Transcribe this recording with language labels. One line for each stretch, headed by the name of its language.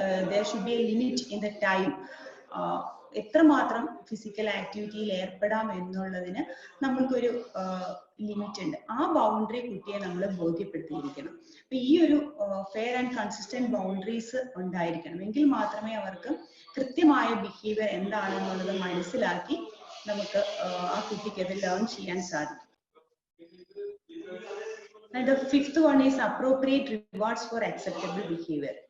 English: There should be a limit in the time.
Malayalam: എത്രമാത്രം physical ആക്ടിവിറ്റിയിൽ ഏർപ്പെടാം എന്നുള്ളതിന് നമ്മൾക്കൊരു ലിമിറ്റ് ഉണ്ട്. ആ ബൗണ്ടറി കുട്ടിയെ നമ്മൾ ബോധ്യപ്പെടുത്തിയിരിക്കണം. അപ്പൊ ഈ ഒരു ഫെയർ ആൻഡ് കൺസിസ്റ്റന്റ് ബൗണ്ടറീസ് ഉണ്ടായിരിക്കണം. എങ്കിൽ മാത്രമേ അവർക്ക് കൃത്യമായ ബിഹേവിയർ എന്താണെന്നുള്ളത് മനസ്സിലാക്കി നമുക്ക് ആ കുട്ടിക്ക് അത് ലേൺ ചെയ്യാൻ സാധിക്കും.
English: And the fifth one is appropriate rewards for acceptable behavior.